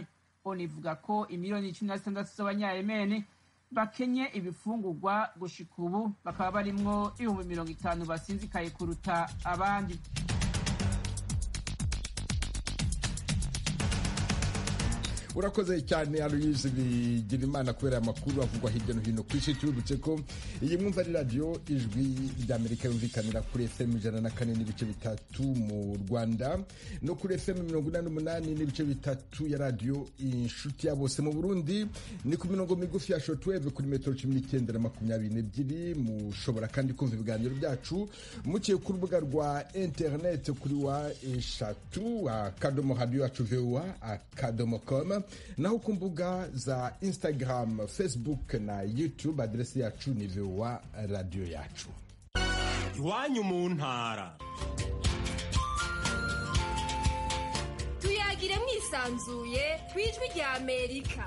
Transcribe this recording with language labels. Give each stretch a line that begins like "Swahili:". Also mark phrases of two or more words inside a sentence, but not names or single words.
Rundi: ONU ivuga ko imiliyoni 16 z'abanyayemeni bakenye ibifungurwa gushika ubu, bakaba barimwo ibihumbi 50 basinzikaye kuruta abandi. urakoze cyane Aloyse Bigirimana kubera amakuru avugwa hirya no hino ku isi. Tubibutse ko iyi mwumva ari radio Ijwi ry'Amerika yumvikanira kuri FM 104.3 mu Rwanda no kuri FM 88.3 ya radio Inshuti ya Bose. Mu Burundi ni ku mirongo migufi ya shortwave kuri metero 19 na 22. Mushobora kandi kumva ibiganiro byacu muciye ku rubuga rwa internet kuri wa eshatu akadomo radio yacu VOA akadomo.com, naho ku mbuga za Instagram, Facebook na YouTube adresi yacu ni VOA radio yacu. Iwanyu mu ntara. Tuyagire mwisanzuye kwijwi rya Amerika.